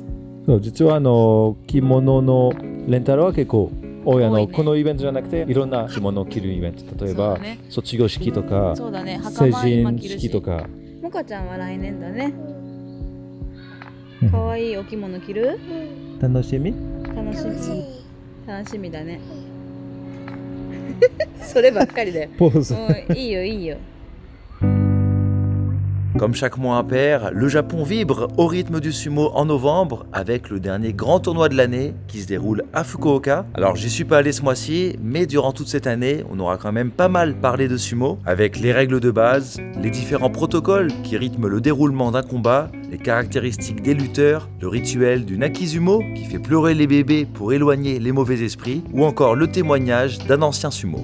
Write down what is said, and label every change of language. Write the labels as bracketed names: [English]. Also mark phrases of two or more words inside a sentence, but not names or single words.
[Japanese] 実は着物のレンタルは結構多い、このイベントじゃなくていろんな着物を着るイベント、例えば、卒業式とか、成人式とか。もかちゃんは来年だね。かわいいお着物着る？楽しみだね。そればっかりだよ。ポーズ。いいよいいよ。 [French] Comme chaque mois impair, le Japon vibre au rythme du sumo en novembre avec le dernier grand tournoi de l'année qui se déroule à Fukuoka. Alors j'y suis pas allé ce mois-ci, mais durant toute cette année, on aura quand même pas mal parlé de sumo avec les règles de base, les différents protocoles qui rythment le déroulement d'un combat, les caractéristiques des lutteurs, le rituel du Nakizumo qui fait pleurer les bébés pour éloigner les mauvais esprits ou encore le témoignage d'un ancien sumo.